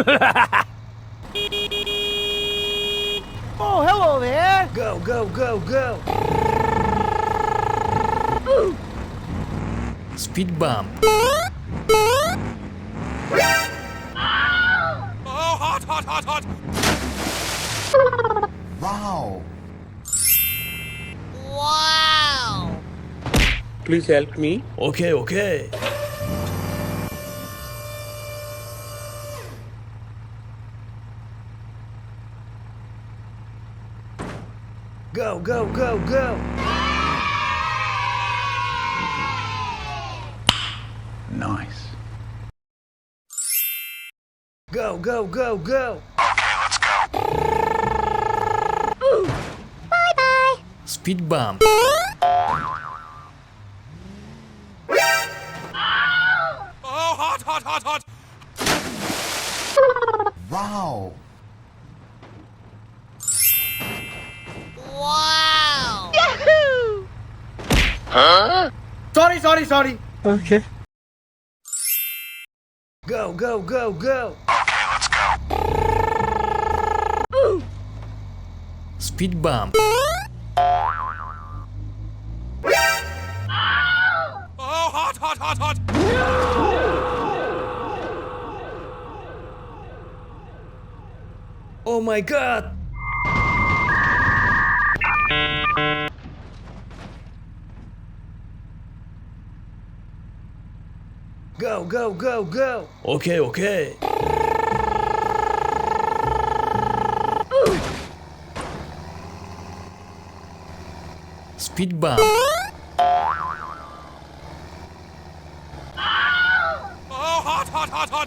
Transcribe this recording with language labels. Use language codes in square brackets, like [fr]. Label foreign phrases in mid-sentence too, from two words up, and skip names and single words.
[en] Oh, hello there! Go, go, go, go! Speed bump. Oh, hot, hot, hot, hot! Wow! Wow! Please help me. Okay, okay. Go, go, go, go! Nice. Go, go, go, go! Okay, let's go. Bye-bye! Speed bump. Oh, hot, hot, hot, hot! Wow! Wow! Sorry. Okay. Go, go, go, go! Okay, let's go. Speed bump. Oh, hot, hot, hot, hot! Oh my god! Go, go, go, go! Okay, okay. Speed bump. Oh, hot, hot, hot, hot!